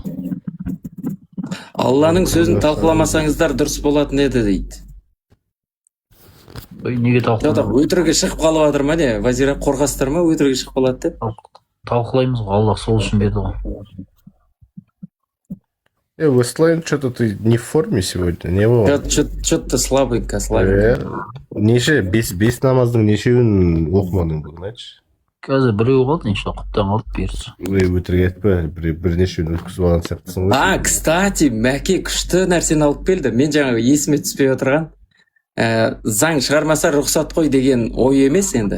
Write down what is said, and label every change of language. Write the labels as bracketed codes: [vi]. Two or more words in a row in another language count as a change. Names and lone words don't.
[kk] Алланың сөзін талқыламасаңыздар дұрыс болатын еді дейді. Неге талқыламайды? Өтірігі шығып қалып жатыр ма не? Вазира, қорқасыздар ма өтірігі шығып қалады деп? Талқылаймыз ғой, Аллах сол үшін берді ғой. [ru] Вестлайн, что-то ты не в форме сегодня, не было? Что-то слабенько. [kk] Неше, бес намаздың нешеуін оқымадың бүгін, айтшы? Қазір біреу қалды, неше құптан қалды берсі. Өтірік етпе, бірнешеуін өткізіп алған сияқтысың ғой. Кстати, Мәке күшті нәрсені алып келді. Мен жаңағы есіме түспей отырған. Заң шығармаса рұқсат қой деген ой емес енді.